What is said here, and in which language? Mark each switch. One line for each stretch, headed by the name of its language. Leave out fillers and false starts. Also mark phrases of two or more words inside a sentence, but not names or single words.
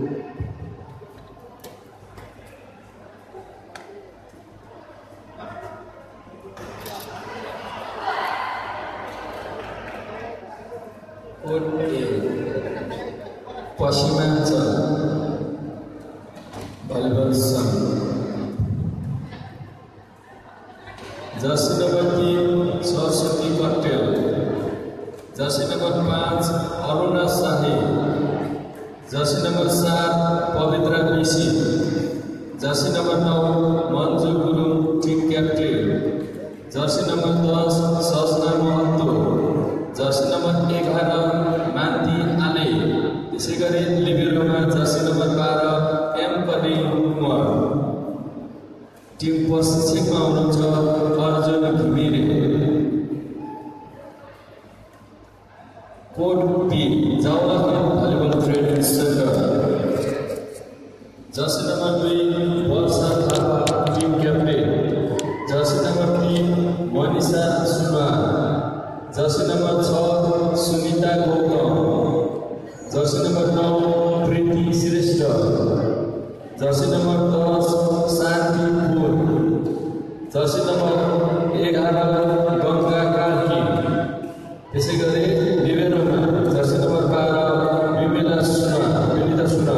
Nepali: पश्चिमाञ्चल भलिबल संघ,
English: jersey number
Nepali: 3 सरस्वती कट्टेल,
English: jersey number
Nepali: 5 अरुणा शाही,
English: jersey number
Nepali: 7 पवित्रा ऋषि,
English: jersey number
Nepali: 9 मंजू गुरुङ
English: team captain, jersey number
Nepali: 10 सजना महतो, जर्सी नंबर 11 मान्ती आले। त्यसै गरी लिबेरोमा
English: jersey number
Nepali: 12 एम कली कुमार। टीम प्रशिक्षकमा हुनुहुन्छ अर्जुन घिमिरे। कोड बी जावलाखेल भलिबल ट्रेनिङ सेन्टर,
English: jersey number
Nepali: 2 वर्षा थापा
English: team captain, jersey number
Nepali: 3 मनिषा सुब्बा,
English: jersey number
Nepali: 6 सुनिता गौतम,
English: jersey number
Nepali: 9 प्रीति श्रेष्ठ,
English: jersey number
Nepali: 10 शान्ति पुर,
English: jersey number
Nepali: 11 गंगा कार्की। त्यसै गरी लिबेरोमा
English: jersey number
Nepali: 12 विमिता सुना।